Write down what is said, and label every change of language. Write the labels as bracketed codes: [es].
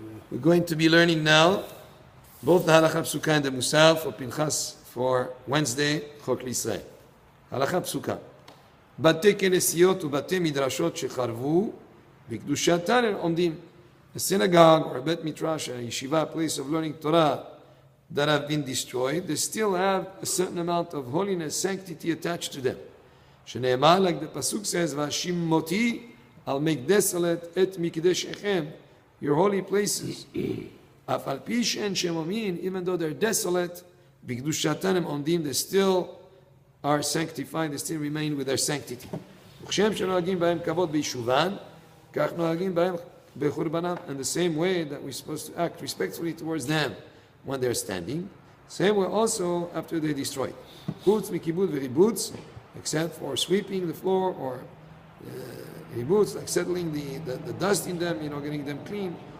[en] We're going to be learning now both the Halakha Psuka and the Musaf for Pinchas for Wednesday, Chok L'Israel. Halakha Psuka. [he] בתי כנסיות ובתי מדרשות שחרבו בקדושתן הם עומדים. [en] A synagogue or a bet midrash, a yeshiva, a place of learning Torah that have been destroyed, they still have a certain amount of holiness, sanctity attached to them. [he] שנאמר, [en] like the pasuk says, [he] "Vashim moti, [en] I'll make desolate [he] et mikdeshechem, [en] your holy places." [he] Af al pi she'en shemomin, [en] even though they're desolate, [he] b'kedushatam הם עומדים, [en] they still are sanctified, they still remain with their sanctity. [he] וכשם שנוהגים בהם כבוד ביישובן, כך נוהגים בהם בחורבנם. [en] In the same way that we're supposed to act respectfully towards them when they're standing, same way also after they're destroyed. [he] Chutz mikibud v'ributz, [en] except for sweeping the floor or ributz, like settling the dust in them, getting them clean.